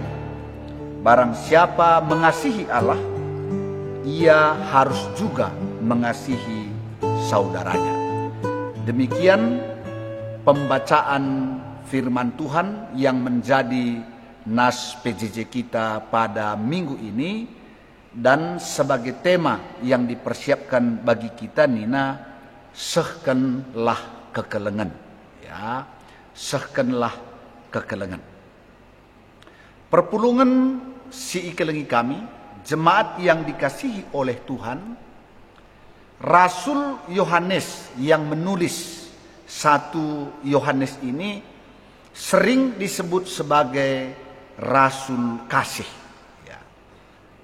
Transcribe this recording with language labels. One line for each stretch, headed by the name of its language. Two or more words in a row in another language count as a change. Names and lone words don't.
Indonesian: Barang siapa mengasihi Allah, ia harus juga mengasihi saudaranya. Demikian pembacaan firman Tuhan yang menjadi nas PJJ kita pada minggu ini, dan sebagai tema yang dipersiapkan bagi kita Nina,
Batak Karo: sehkenlah kekelengan,
Indonesian: ya,
Batak Karo: sehkenlah kekelengan. Perpulungan si ikelengi kami,
Indonesian: jemaat yang dikasihi oleh Tuhan, Rasul Yohanes yang menulis 1 Yohanes ini sering disebut sebagai Rasul Kasih. Ya.